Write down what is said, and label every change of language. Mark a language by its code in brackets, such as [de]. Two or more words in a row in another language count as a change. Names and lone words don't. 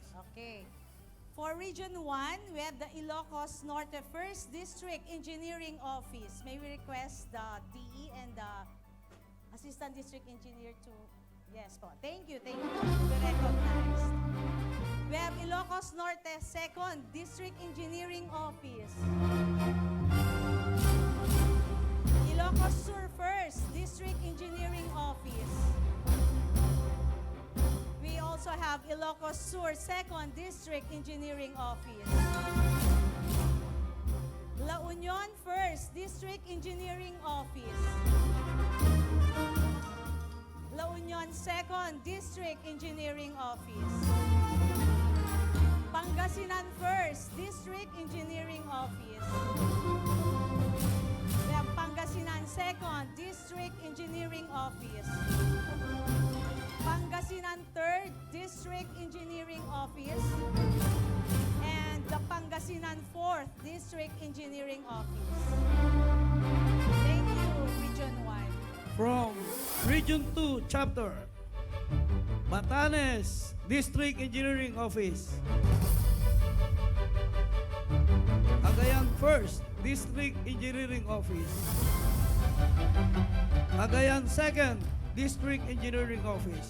[en] Okay. For Region 1, we have the Ilocos Norte 1st District Engineering Office. May we request the DE and the Assistant District Engineer to... Yes po. Thank you. Thank you. To be recognized. We have Ilocos Norte 2nd District Engineering Office. Ilocos Sur 1st District Engineering Office. We also have Ilocos Sur 2nd District Engineering Office. La Union 1st District Engineering Office. La Union 2nd District Engineering Office. Pangasinan 1st District Engineering Office. We have Pangasinan 2nd District Engineering Office. Pangasinan 3rd District Engineering Office. And the Pangasinan 4th District Engineering Office. Thank you, Region 1. From Region 2 Chapter, Batanes District Engineering Office. Cagayan 1st District Engineering Office. Cagayan 2nd District Engineering Office.